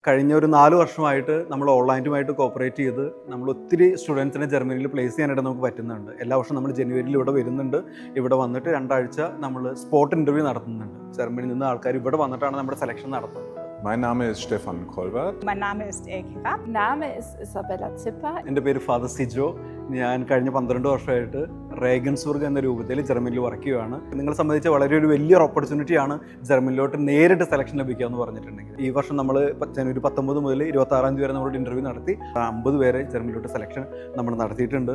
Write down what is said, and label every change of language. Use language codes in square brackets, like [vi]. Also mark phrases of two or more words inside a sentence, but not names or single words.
[ml] കഴിഞ്ഞ ഒരു 4 വർഷമായിട്ട് നമ്മൾ ഓൺലൈനുമായിട്ട് കോപ്പറേറ്റ് ചെയ്ത് നമ്മൾ ഒത്തിരി സ്റ്റുഡൻസിനെ ജർമ്മനിയിൽ പ്ലേസ് ചെയ്യാനായിട്ട് നമുക്ക് പറ്റുന്നുണ്ട്. എല്ലാ വർഷവും നമ്മൾ ജനുവരിയിൽ ഇവിടെ വരുന്നുണ്ട്. ഇവിടെ വന്നിട്ട് 2 ആഴ്ച നമ്മൾ [en] spot interview [ml] നടത്തുന്നുണ്ട്. ജർമ്മനിയിൽ നിന്ന് ആൾക്കാർ ഇവിടെ വന്നിട്ടാണ് നമ്മുടെ സെലക്ഷൻ നടത്തുന്നത്. [de] Mein Name ist Stefan Kolbert. Mein Name ist Elke Rapp. Mein Name ist Isabella Zipper. [ml] എൻ്റെ പേര് ഫാദർ സിജോ. ഞാൻ കഴിഞ്ഞ 12 വർഷമായിട്ട് റേഗൻസ്ബർഗ് എന്ന രൂപത്തിൽ ജർമ്മനിയിൽ വർക്ക് ചെയ്യുകയാണ്. നിങ്ങളെ സംബന്ധിച്ച് വളരെ ഒരു വലിയൊരു ഓപ്പർച്യൂണിറ്റിയാണ് ജർമ്മനിലോട്ട് നേരിട്ട് സെലക്ഷൻ ലഭിക്കുക എന്ന് പറഞ്ഞിട്ടുണ്ടെങ്കിൽ. ഈ വർഷം നമ്മൾ ജനുവരി 19 മുതൽ 26 തീയതി വരെ നമ്മളൊരു ഇൻ്റർവ്യൂ നടത്തി 50 പേരെ ജർമ്മനിലോട്ട് സെലക്ഷൻ നമ്മൾ നടത്തിയിട്ടുണ്ട്.